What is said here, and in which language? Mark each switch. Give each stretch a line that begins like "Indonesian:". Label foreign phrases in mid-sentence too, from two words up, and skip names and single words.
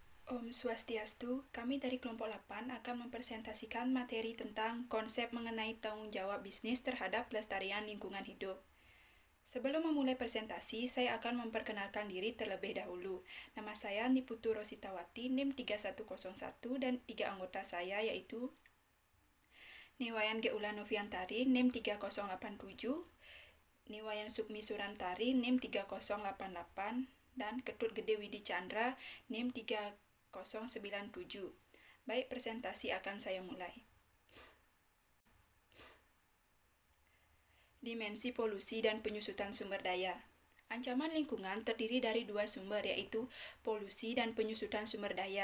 Balinese: Om Swastiastu,
Indonesian: kami dari kelompok 8 akan mempresentasikan materi tentang konsep mengenai tanggung jawab bisnis terhadap pelestarian lingkungan hidup. Sebelum memulai presentasi, saya akan memperkenalkan diri terlebih dahulu. Nama saya Niputu Rositawati, NIM 3101, dan 3 anggota saya yaitu Niwayan Geula Noviantari, NIM 3087, Niwayan Sukmi Surantari, NIM 3088, dan Ketut Gede Widi Chandra, NIM 3097. Baik, presentasi akan saya mulai. Dimensi polusi dan penyusutan sumber daya. Ancaman lingkungan terdiri dari dua sumber, yaitu polusi dan penyusutan sumber daya.